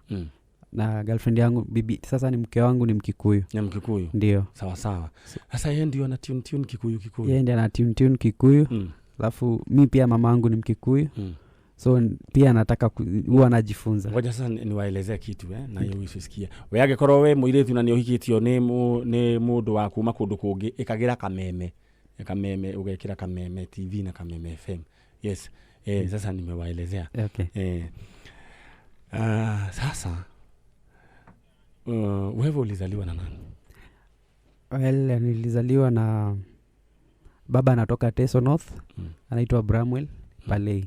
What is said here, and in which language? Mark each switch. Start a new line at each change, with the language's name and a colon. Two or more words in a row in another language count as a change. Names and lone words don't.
Swahili: Na girlfriend yangu bibi sasa ni mke wangu ni Mkikuyu. Ni Mkikuyu. Ndio. Sawa. Sasa yeye ndio ana tune Kikuyu. Yeye ndio ana tune Kikuyu. Alafu mimi pia mamangu ni Mkikuyu. So pia nataka huwa anajifunza. Ngoja sasa niwaelezee kitu na hiyo usisikie.
Kikuyu: Weage korwo we muiretu na niohikitio ni mundu wa kuma kundu kungi ikagira Kameme ugekira Kameme TV na Kameme FM.
English: Yes.
Swahili: Sasa nimewaelezea.
English: Okay.
Swahili: Sasa wewe ulizaliwa na nani? Well, nilizaliwa na baba anatoka Teso North. Anaitwa Bramwell Palei.